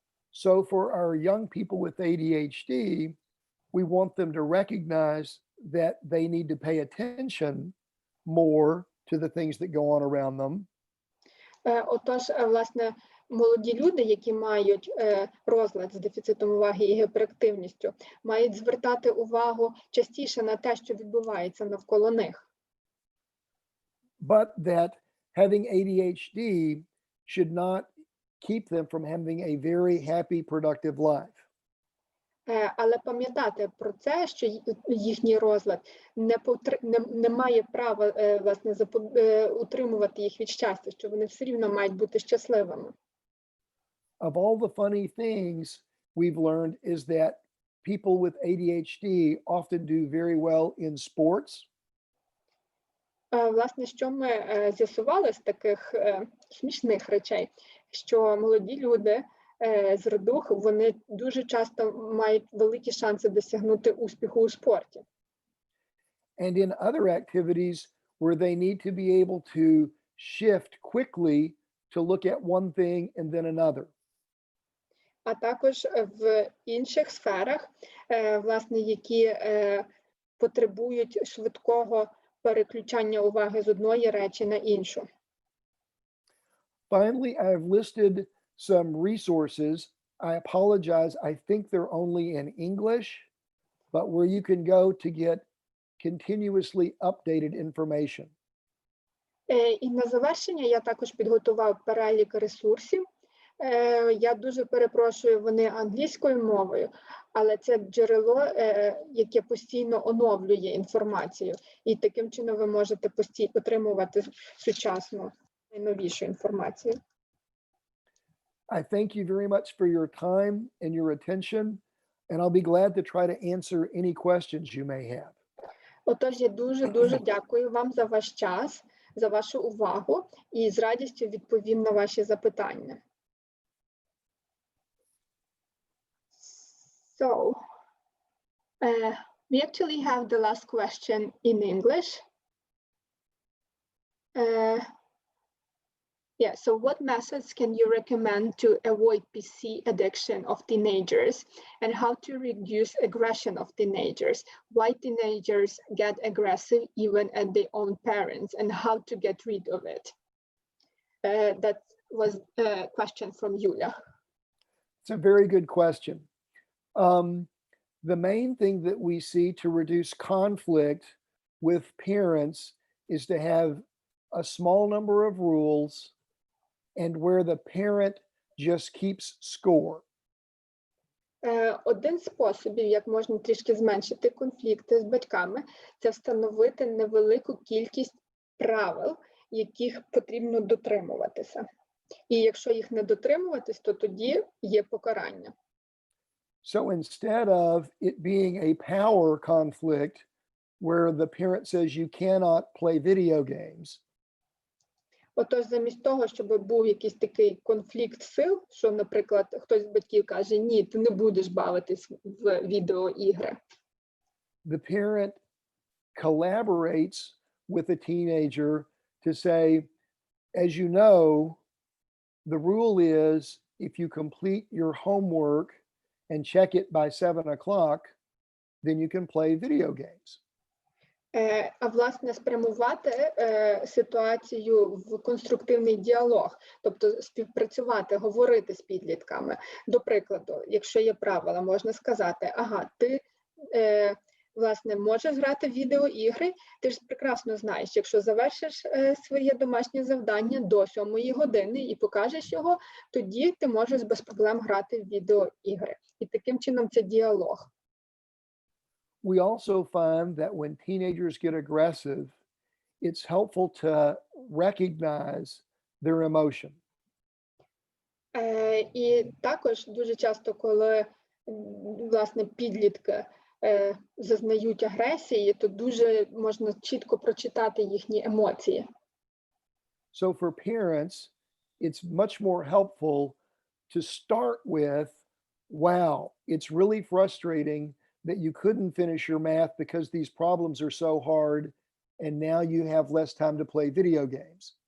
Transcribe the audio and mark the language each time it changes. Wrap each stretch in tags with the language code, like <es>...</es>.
<en>So for our young people with ADHD, we want them to recognize that they need to pay attention more to the things that go on around them.</en> <uk>Отож, власне, молоді люди, які мають розлад з дефіцитом уваги і гіперактивністю, мають звертати увагу частіше на те, що відбувається навколо них.</uk> <en>But that having ADHD should not keep them from having a very happy, productive life.</en> <uk>Але пам'ятати про це, що їхній розлад не має права, власне, утримувати їх від щастя, що вони все рівно мають бути щасливими.</uk> <en>Of all the funny things we've learned is that people with ADHD often do very well in sports.</en> <uk>Власне, що ми з'ясували з таких смішних речей, що молоді люди з РДУГ, вони дуже часто мають великі шанси досягнути успіху у спорті.</uk> <en>And in other activities where they need to be able to shift quickly to look at one thing and then another.</en> <uk>А також в інших сферах, власне, які потребують швидкого переключання уваги з одної речі на іншу.</uk> <en>Finally, I have listed some resources. I apologize. I think they're only in English, but where you can go to get continuously updated information.</en> <uk>І на завершення я також підготував перелік ресурсів. Я дуже перепрошую, вони англійською мовою, але це джерело, яке постійно оновлює інформацію. І таким чином ви можете отримувати сучасну, найновішу інформацію.</uk> <en>I thank you very much for your time and your attention, and I'll be glad to try to answer any questions you may have.</en> <uk>Отож, я дуже дякую вам за ваш час, за вашу увагу, і з радістю відповім на ваші запитання.</uk> <en>So, we actually have the last question in English. Yeah, so what methods can you recommend to avoid PC addiction of teenagers, and how to reduce aggression of teenagers? Why teenagers get aggressive even at their own parents, and how to get rid of it? That was a question from Yulia. It's a very good question. The main thing that we see to reduce conflict with parents is to have a small number of rules and where the parent just keeps score.</en> <uk>Один з способів, як можна трішки зменшити конфлікти з батьками, це встановити невелику кількість правил, яких потрібно дотримуватися. І якщо їх не дотримуватись, то тоді є покарання.</uk> <en>So instead of it being a power conflict where the parent says you cannot play video games,</en> <uk>отож, замість того, щоб був якийсь такий конфлікт сил, що, наприклад, хтось з батьків каже, ні, ти не будеш бавитись в відеоігри.</uk> <en>the parent collaborates with a teenager to say, as you know, the rule is if you complete your homework and check it by 7 o'clock, then you can play video games.</en> <uk>А, власне, спрямувати ситуацію в конструктивний діалог, тобто співпрацювати, говорити з підлітками. До прикладу, якщо є правила, можна сказати, ага, ти, власне, можеш грати в відеоігри, ти ж прекрасно знаєш, якщо завершиш своє домашнє завдання до 7 години і покажеш його, тоді ти можеш без проблем грати в відеоігри. І таким чином це діалог.</uk> <en>We also find that when teenagers get aggressive, it's helpful to recognize their emotion.</en> <uk>І також дуже часто, коли власне підлітки зазнають агресії, то дуже можна чітко прочитати їхні емоції.</uk> <en>So for parents, it's much more helpful to start with, wow, it's really frustrating that you couldn't finish your math because these problems are so hard, and now you have less time to play video games.</en>